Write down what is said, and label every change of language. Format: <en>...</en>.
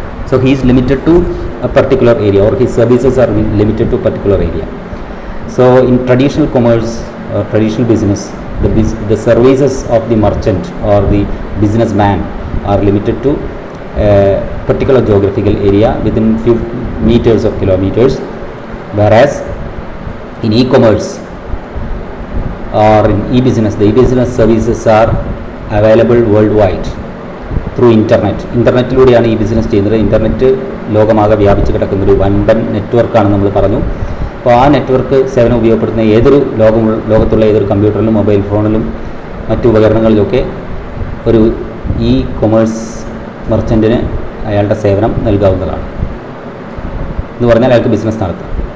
<en>So he is limited to a particular area, or his services are limited to particular area. So in traditional commerce, traditional business, the services of the merchant or the businessman are limited to a particular geographical area within few meters or kilometers, whereas in e-commerce or in e-business, the e-business services are available worldwide through</en> <ml>ഇന്റർനെറ്റിലൂടെയാണ് ഈ business ചെയ്യുന്നത്. Internet ലോകമാകെ വ്യാപിച്ച് കിടക്കുന്നൊരു വൻപൻ നെറ്റ്വർക്കാണ് നമ്മൾ പറഞ്ഞു. അപ്പോൾ ആ network സേവനം ഉപയോഗപ്പെടുത്തുന്ന ഏതൊരു ലോകത്തുള്ള ഏതൊരു കമ്പ്യൂട്ടറിലും മൊബൈൽ ഫോണിലും മറ്റു ഉപകരണങ്ങളിലൊക്കെ ഒരു ഇ കൊമേഴ്സ് മെർച്ചൻറ്റിന് അയാളുടെ സേവനം നൽകാവുന്നതാണ് എന്ന് പറഞ്ഞാൽ അയാൾക്ക് ബിസിനസ് നടത്താം.</ml>